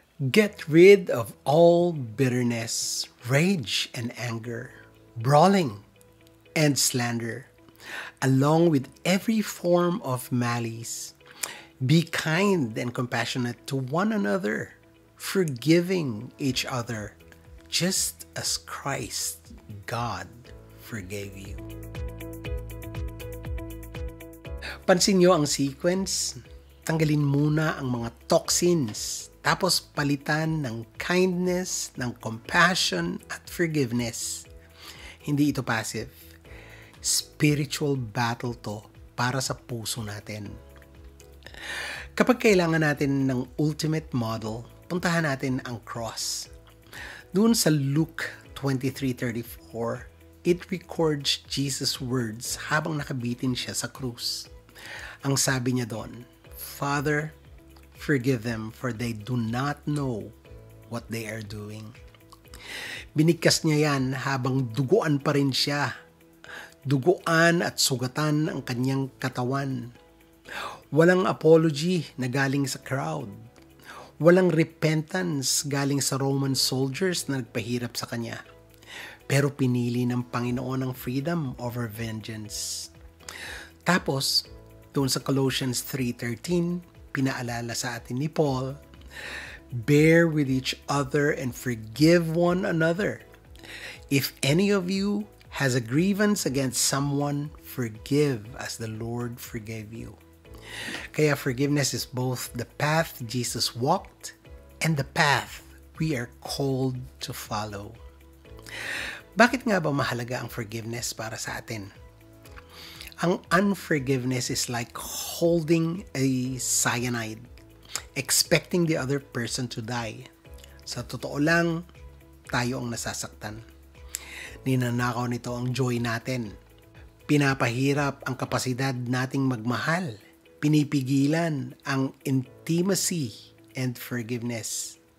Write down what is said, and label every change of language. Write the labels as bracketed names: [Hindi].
[English] Get rid of all bitterness, rage, and anger, brawling, and slander, along with every form of malice. Be kind and compassionate to one another, forgiving each other, just as Christ, God, forgave you. [Filipino] Pansin niyo ang sequence? Tanggalin muna ang mga toxins, tapos palitan ng kindness, ng compassion, at forgiveness. Hindi ito passive. Spiritual battle to para sa puso natin. Kapag kailangan natin ng ultimate model, puntahan natin ang cross. Doon sa Luke 23:34, [English] it records Jesus' words [Filipino] habang nakabitin siya sa krus. Ang sabi niya doon, [English] Father, forgive them for they do not know what they are doing. [Filipino] Binigkas niya yan habang duguan pa rin siya. Duguan at sugatan ang kanyang katawan. Walang apology na galing sa crowd. Walang repentance galing sa Roman soldiers na nagpahirap sa kanya. Pero pinili ng Panginoon ang freedom over vengeance. Tapos, doon sa Colossians 3:13, pinaalala sa atin ni Paul, [English] bear with each other and forgive one another. If any of you has a grievance against someone, forgive as the Lord forgave you. Kaya forgiveness is both the path Jesus walked and the path we are called to follow. [Filipino] Bakit nga ba mahalaga ang forgiveness para sa atin? [English] Ang unforgiveness is like holding a cyanide, expecting the other person to die. [Filipino] Sa totoo lang, tayo ang nasasaktan. Ninanakaw nito ang joy natin. Pinapahirap ang kapasidad nating magmahal. Pinipigilan ang [English] intimacy and forgiveness.